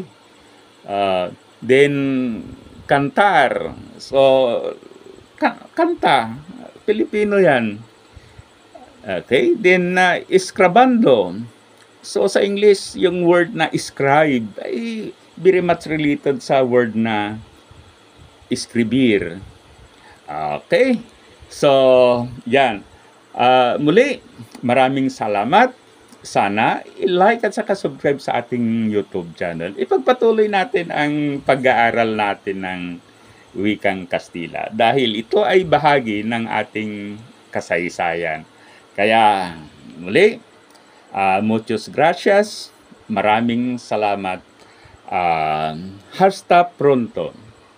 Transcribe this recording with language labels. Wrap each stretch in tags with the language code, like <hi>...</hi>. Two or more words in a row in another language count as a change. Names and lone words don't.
<tl>Then cantar, so kanta, Pilipino yan.</tl> <en>Okay, then escribando.</en> <tl>So sa English, yung word na scribe ay</tl> <en>very much related</en> <tl>sa word na escribir. Okay, so yan. Muli, maraming salamat. Sana i-like at saka subscribe sa ating YouTube channel. Ipagpatuloy natin ang pag-aaral natin ng wikang Kastila dahil ito ay bahagi ng ating kasaysayan. Kaya muli,</tl> <es>muchas gracias.</es> <tl>Maraming salamat.</tl> <es>Hasta pronto.</es>